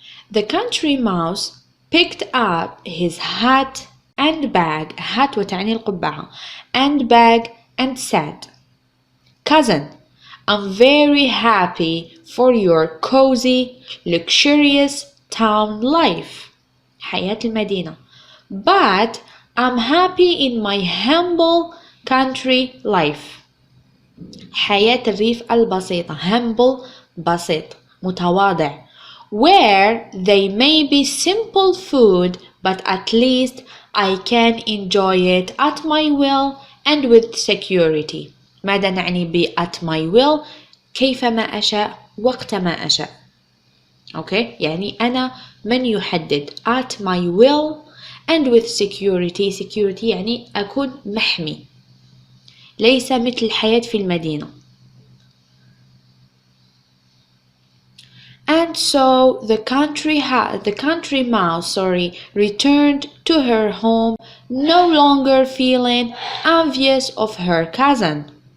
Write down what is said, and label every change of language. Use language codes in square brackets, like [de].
[en] The country mouse picked up his hat and bag, hat [ar] وتعني القبعة, [en] and bag, and said, Cousin, I'm very happy for your cozy, luxurious town life, [ar] حياة المدينة, [en] but I'm happy in my humble country life. [ar] حياة الريف البسيطة, [en] humble بسيط, متواضع, where they may be simple food, but at least I can enjoy it at my will and with security. [ar] ماذا نعني ب at my will؟ كيفما أشاء وقت ما أشاء. أوكي، يعني أنا من يحدد [en] at my will and with security. [ar] security يعني أكون محمي، ليس مثل الحياة في المدينة. [en] And so the country mouse returned to her home, no longer feeling envious of her cousin.